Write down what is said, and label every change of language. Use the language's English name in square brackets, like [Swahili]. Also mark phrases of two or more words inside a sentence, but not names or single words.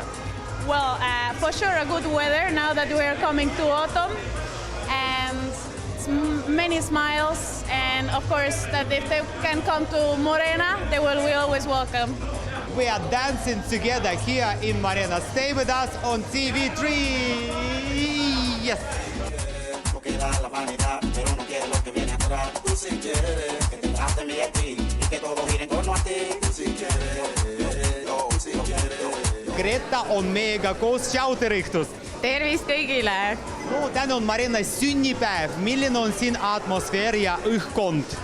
[English] Well, for sure a good weather now that we are coming to autumn, and many smiles, and of course that if they can come to Morena, they will be always welcome. We are dancing together here in Marena. Stay with us on TV3. Yes. [Estonian] Greta on meiega koos. Tšau, tere õhtust! Tervist kõigile! No, täna on Marenas sünnipäev. Milline on siin atmosfäär ja õhkkond?